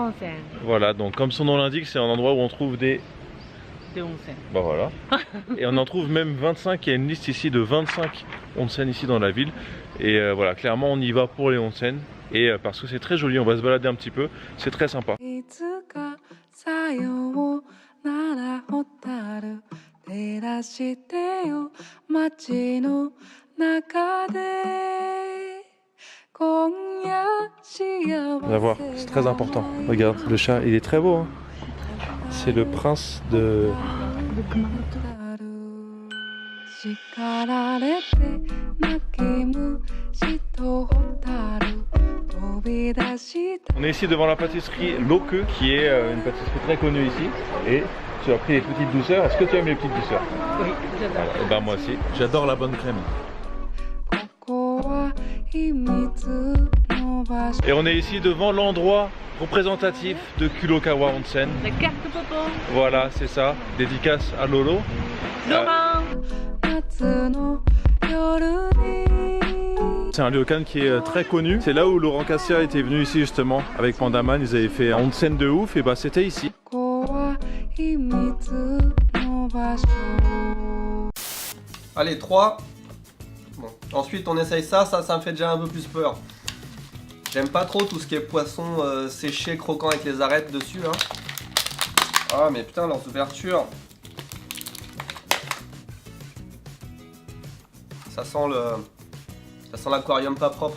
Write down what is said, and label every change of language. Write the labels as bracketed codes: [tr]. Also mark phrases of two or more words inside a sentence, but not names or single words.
[fr] Voilà, donc comme son nom l'indique, c'est un endroit où on trouve des [ja] で温泉。 [fr] Bah voilà. Et on en trouve même 25, il y a une liste ici de 25 onsen ici dans la ville. Et voilà, clairement on y va pour les onsen. Et parce que c'est très joli, on va se balader un petit peu, c'est très sympa. [ja] いつかさようならホタル照らしてよ街の中で今夜幸 [fr] On va voir, c'est très important. Regarde, le chat, il est très beau. Hein. C'est le prince de... [ja] 叱られて泣き虫とホタル飛び出した [fr] On est ici devant la pâtisserie Loque, qui est une pâtisserie très connue ici. Et tu as pris les petites douceurs. Est-ce que tu aimes les petites douceurs? Oui, j'adore. Et ben moi aussi. J'adore la bonne crème. [ja] ここは秘密の場所 [fr] Et on est ici devant l'endroit représentatif de Kurokawa Onsen. La carte popo. Voilà, c'est ça. Dédicace à Lolo. Laurent. [ja] 夏の夜に [fr] C'est un ryokan qui est très connu. C'est là où Laurent Cassia était venu ici justement avec Pandaman. Ils avaient fait un onsen de ouf et bah c'était ici. [ja] ここは秘密の場所 [fr] Allez, 3. Bon. Ensuite, on essaye ça me fait déjà un peu plus peur. J'aime pas trop tout ce qui est poisson séché, croquant avec les arêtes dessus. Hein. Ah, mais putain, leurs ouvertures. Ça sent l'aquarium pas propre.